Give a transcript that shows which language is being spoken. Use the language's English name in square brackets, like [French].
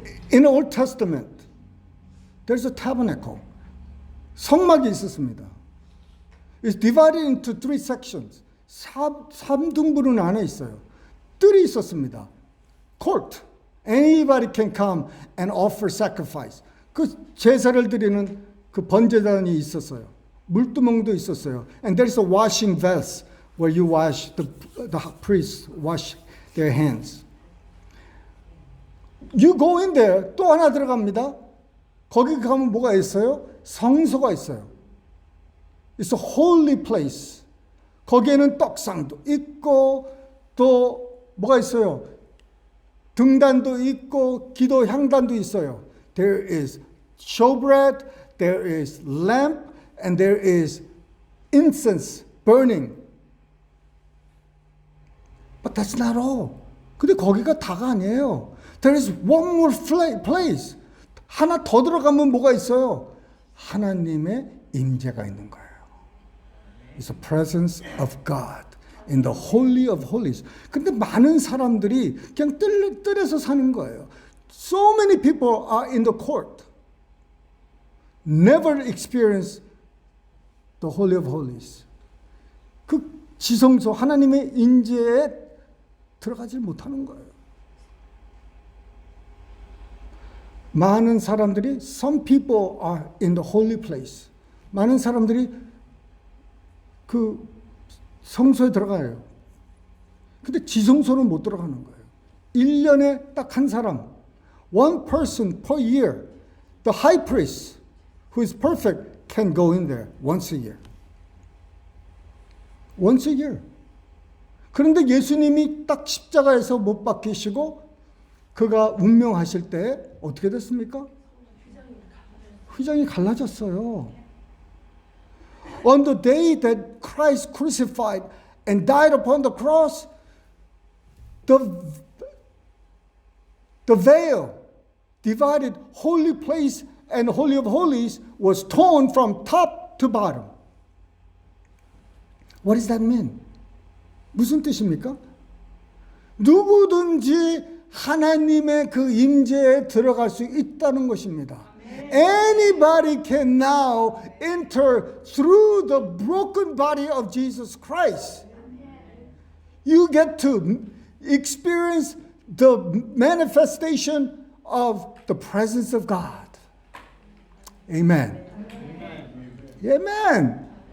[English] In the Old Testament, there's a tabernacle. [Korean] 성막이 있었습니다. [English] It's divided into three sections. [Korean] 3등분은 안에 있어요. 뜰이 있었습니다. court. [English] Anybody can come and offer sacrifice. [Korean] 그 제사를 드리는 그 번제단이 있었어요. 물두멍도 있었어요. [English] And there's a washing vessel where you wash, the priests wash their hands. You go in there. [Korean] 또 하나 들어갑니다. 거기 가면 뭐가 있어요? 성소가 있어요. [English] It's a holy place. [Korean] 거기에는 떡상도 있고 또 뭐가 있어요? 등단도 있고 기도 향단도 있어요. [English] There is showbread, there is lamp, and there is incense burning. But that's not all. [Korean] 근데 거기가 다가 아니에요. [English] There is one more place. [Korean] 하나 더 들어가면 뭐가 있어요? 하나님의 임재가 있는 거예요. [English] It's the presence of God in the Holy of Holies. [Korean] 근데 많은 사람들이 그냥 뜰에서 사는 거예요. [English] So many people are in the court. Never experience the Holy of Holies. [Korean] 그 지성소 하나님의 임재에 들어가지 못하는 거예요. 많은 사람들이 [English] some people are in the holy place. [Korean] 많은 사람들이 그 성소에 들어가요. 근데 지성소는 못 들어가는 거예요. 1년에 딱 한 사람, [English] one person per year, the high priest who is perfect can go in there once a year. Once a year. [Korean] 그런데 예수님이 딱 십자가에서 못 박히시고 그가 운명하실 때 어떻게 됐습니까? 휘장이 갈라졌어요. [English] On the day that Christ crucified and died upon the cross, the veil divided holy place and holy of holies was torn from top to bottom. What does that mean? [Korean] 무슨 뜻입니까? 누구든지 하나님의 그 임재에 들어갈 수 있다는 것입니다. [English] Anybody can now enter through the broken body of Jesus Christ. You get to experience the manifestation of the presence of God. Amen. Amen.